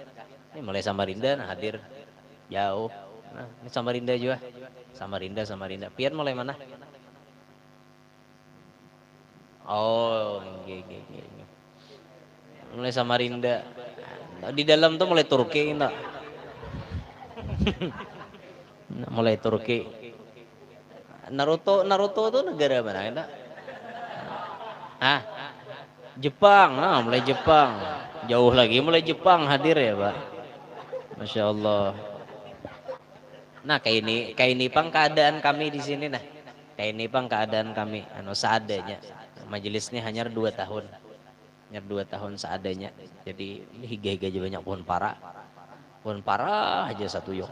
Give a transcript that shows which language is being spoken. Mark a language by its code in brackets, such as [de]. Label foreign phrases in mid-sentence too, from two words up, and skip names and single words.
[bjn] Ini mulai Samarinda nah hadir jauh. Nah, ini Samarinda juga. Samarinda. Pian mulai mana? Oh, nggih. Mulai Samarinda. Di dalam tuh mulai Turki enggak? Mulai Turki. Naruto tuh negara mana enggak? Hah? Jepang. Nah, mulai Jepang. Jauh lagi mulai Jepang hadir ya, Pak. [ar] Masya Allah. [bjn] Nah, kayak ini pang keadaan kami di sini nah. Kayak ini pang keadaan kami anu seadanya. Majelisnya hanya 2 tahun. [id] Hanya 2 tahun seadanya. [bjn] Jadi higa-higa aja banyak pohon para. Pohon para aja satu yuk.